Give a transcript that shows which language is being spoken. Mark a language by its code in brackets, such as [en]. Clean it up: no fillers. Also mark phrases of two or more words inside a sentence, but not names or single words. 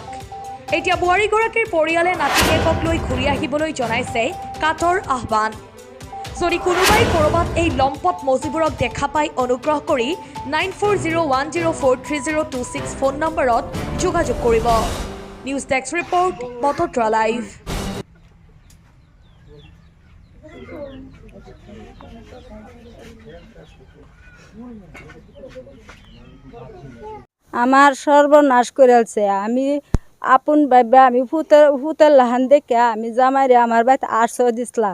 [as] এতিয়া বোৱাৰীগৰাকীৰ পৰিয়ালে নাতিনীয়েকক লৈ ঘূৰি আহিবলৈ জনাইছে কাতৰ আহ্বান। যদি কোনোবাই ক'ৰবাত এই লম্পট মজিবুৰক দেখা পাই অনুগ্ৰহ কৰি 9401043026 ফোন নম্বৰত যোগাযোগ কৰিব। [en] news desk report, [as] বটদ্ৰা লাইভ। [bn] আমার সর্বনাশ করেছে। আমি আপন ভাইবা আমি ফুতের লাহান দেখে আমি জামাইরে আমার বাড়িতে আশ্রয় দিছিলাম।